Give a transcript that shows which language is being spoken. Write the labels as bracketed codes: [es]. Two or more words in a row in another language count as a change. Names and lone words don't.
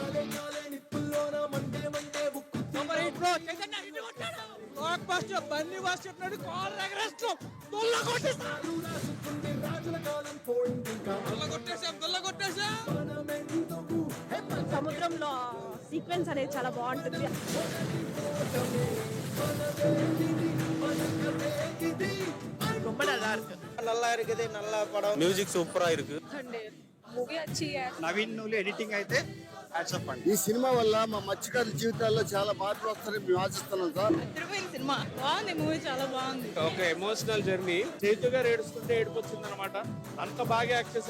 [en] blockbuster [te] బన్నీ వాస్ చెప్పినట్టు కాల్ ఎగరేస్తాం. దొల్ల కొట్టేసాం. సముద్రంలో సీక్వెన్స్ అనేది చాలా బాగుంటుంది. [ta] நல்லா இருக்குது, நல்ல படம், மியூசிக் சூப்பரா இருக்கு. [te] మూవీ వచ్చి నవీన్ నూలి ఎడిటింగ్ అయితే [en] hats off [te] అండి. ఈ సినిమా వల్ల మా మత్స్యకారుల జీవితాల్లో చాలా మార్పులు వస్తాయని మేము ఆశిస్తున్నాం సార్. సినిమా బాగుంది. మూవీ చాలా బాగుంది. ఒక [en] emotional journey. [te] చైతు గారు ఏడుస్తుంటే ఏడుపు వచ్చింది అనమాట. అంత బాగా యాక్ట్ చేశారు.